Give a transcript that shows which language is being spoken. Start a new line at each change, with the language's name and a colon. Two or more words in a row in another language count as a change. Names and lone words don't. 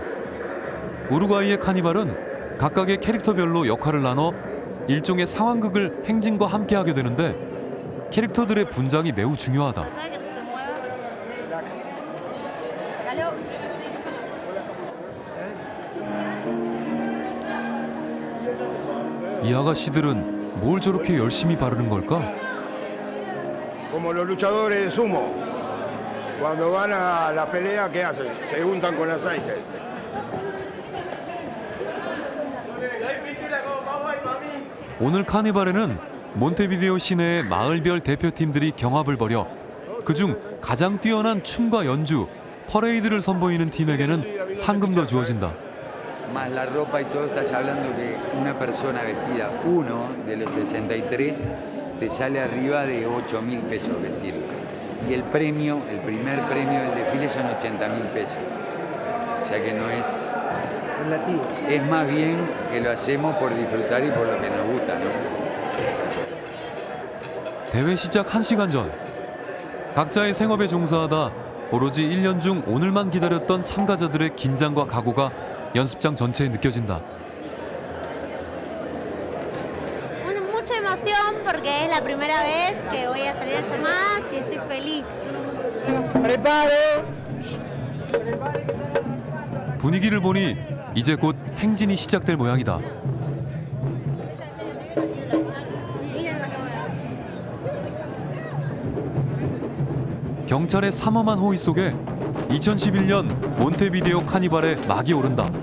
Korean: 우루과이의 카니발은 각각의 캐릭터별로 역할을 나눠 일종의 상황극을 행진과 함께하게 되는데 캐릭터들의 분장이 매우 중요하다. 이 아가씨들은 뭘 저렇게 열심히 바르는 걸까?
Spanish: Como los luchadores de sumo, cuando van a la pelea, ¿qué hacen? Se untan con aceite. 오늘 카니발에는 몬테비데오 시내의 마을별 대표팀들이 경합을 벌여 그중 가장 뛰어난 춤과 연주, 퍼레이드를 선보이는 팀에게는 상금도 주어진다. Más la ropa y todo, estás hablando que una persona vestida, uno de los 63, te sale arriba de 8.000 pesos vestirlo. Y el premio, el primer premio del desfile son 80.000 pesos. O sea que no es... Es más bien que lo hacemos por disfrutar y por lo que nos gusta, ¿no?
Korean: 대회 시작 1시간 전 각자의 생업에 종사하다 오로지 1년 중 오늘만 기다렸던 참가자들의 긴장과 각오가 연습장 전체에 느껴진다.
Spanish: Mucha emoción porque es la primera vez que voy a salir a llamadas y estoy feliz.
Korean: 분위기를 보니 이제 곧 행진이 시작될 모양이다. 경찰의 삼엄한 호의 속에 2011년 몬테비데오 카니발의 막이 오른다.